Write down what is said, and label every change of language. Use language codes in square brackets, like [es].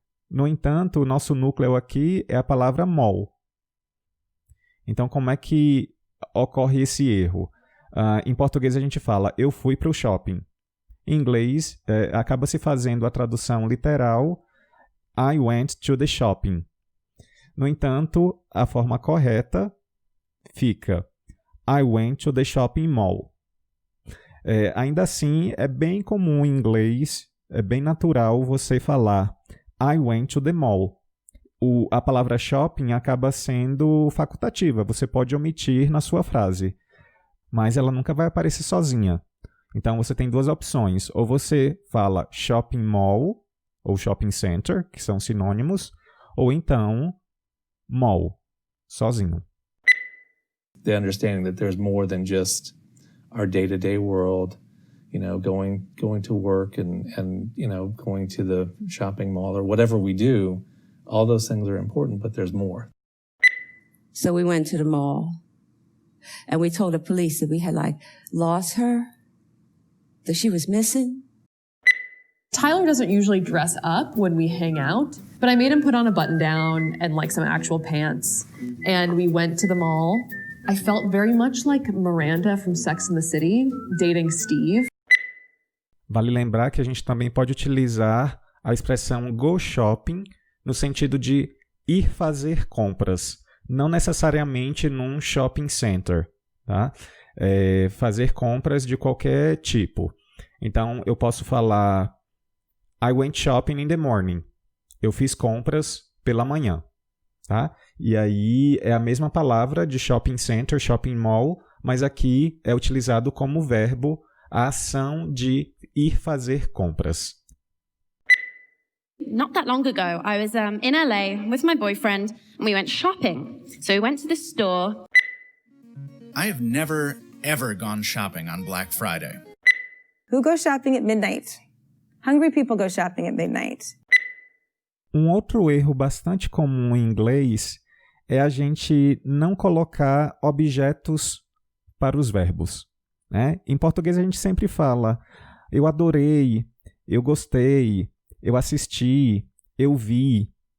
[pt] No entanto, o nosso núcleo aqui é a palavra mall. Então, como é que ocorre esse erro? Em português a gente fala, eu fui para o shopping. Em inglês, acaba se fazendo a tradução literal, [en] I went to the shopping. [pt] No entanto, a forma correta fica, [en] I went to the shopping mall. [pt] Ainda assim, é bem comum em inglês, é bem natural você falar, [en] I went to the mall. [pt] A palavra shopping acaba sendo facultativa, você pode omitir na sua frase, mas ela nunca vai aparecer sozinha. Então você tem duas opções, ou você fala shopping mall ou shopping center, que são sinônimos, ou então mall, sozinho. [en] The understanding that there's more than just our day-to-day world, you know, going to work and you know, going to the shopping mall or whatever we do. All those things are important, but there's more. So we went to the mall and we told the police that we had lost her, that she was missing. Tyler doesn't usually dress up when we hang out, but I made him put on a button down and some actual pants. And we went to the mall. I felt very much like Miranda from Sex and the City dating Steve. [pt] Vale lembrar que a gente também pode utilizar a expressão go shopping no sentido de ir fazer compras, não necessariamente num shopping center, tá? Fazer compras de qualquer tipo. Então, eu posso falar [en] I went shopping in the morning. [pt] Eu fiz compras pela manhã, tá? E aí é a mesma palavra de shopping center, shopping mall, mas aqui é utilizado como verbo a ação de ir fazer compras. [en] Not that long ago, I was in LA with my boyfriend and we went shopping. So we went to this store. I have never, ever gone shopping on Black Friday. Who goes shopping at midnight? Hungry people go shopping at midnight. [pt] Um outro erro bastante comum em inglês é a gente não colocar objetos para os verbos, né? Em português a gente sempre fala, eu adorei, eu gostei, eu assisti, eu vi.